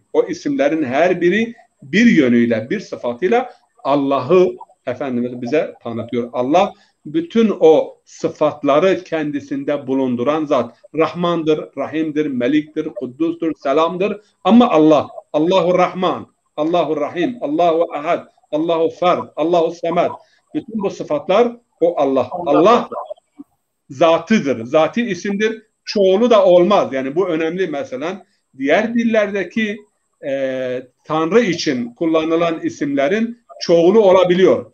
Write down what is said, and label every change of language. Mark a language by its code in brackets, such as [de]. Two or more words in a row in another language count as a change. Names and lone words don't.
[tr] O isimlerin her biri bir yönüyle, bir sıfatıyla Allah'ı Efendimiz bize tanıtıyor. Allah bütün o sıfatları kendisinde bulunduran zat. Rahmandır, Rahim'dir, Melik'tir, Kuddus'tur, Selam'dır. Ama Allah, [ar] الله رحمن، الله رحيم، الله أحد، الله فرد، الله صمد. [tr] Bütün bu sıfatlar o Allah. Allah zatıdır, zati isimdir. Çoğulu da olmaz. Yani bu önemli mesela. Diğer dillerdeki Tanrı için kullanılan isimlerin çoğulu olabiliyor.